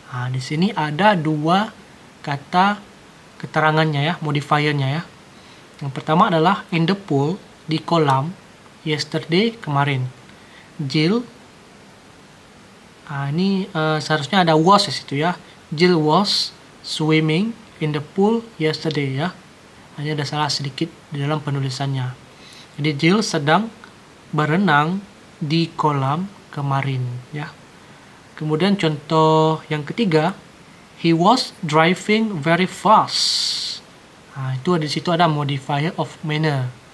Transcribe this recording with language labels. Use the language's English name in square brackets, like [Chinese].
[Indonesian] Di sini ada dua kata keterangannya, ya, modifiernya, ya. Yang pertama adalah [English] in the pool, [Indonesian] di kolam, [English] yesterday, [Indonesian] kemarin. Jill, ini seharusnya ada was di situ, ya. [English] Jill was swimming in the pool yesterday, ya. [Indonesian] Hanya ada salah sedikit di dalam penulisannya. Jadi Jill sedang berenang di kolam kemarin, ya. Kemudian contoh yang ketiga, [English] he was driving very fast. [Indonesian] Itu di situ ada modifier of manner.